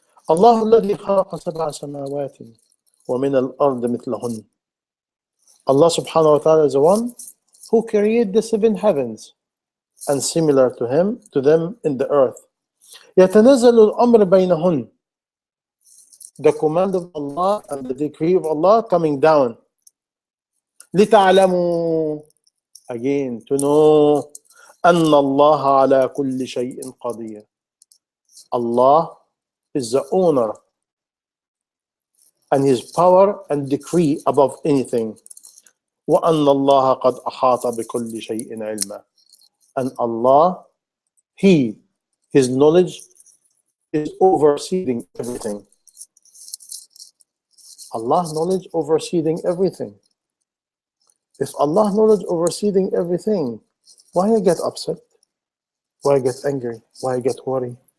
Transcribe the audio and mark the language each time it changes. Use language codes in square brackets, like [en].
[ar] الله الذي خلق سبع سماوات ومن الأرض مثلهن. [en] Allah subhanahu wa ta'ala is the one who created the 7 heavens and similar to them in the earth. [ar] يتنزل الأمر بينهن. [en] The command of Allah and the decree of Allah coming down. [ar] لتعلموا, [en] again, to know [ar] أن الله على كل شيء قدير. [en] Allah is the owner and his power and decree above anything. [ar] وأن الله قد أحاط بكل شيء علما. [en] And Allah, his knowledge is overseeing everything. Allah's knowledge overseeing everything. If Allah's knowledge overseeing everything, why I get upset? Why I get angry? Why I get worried?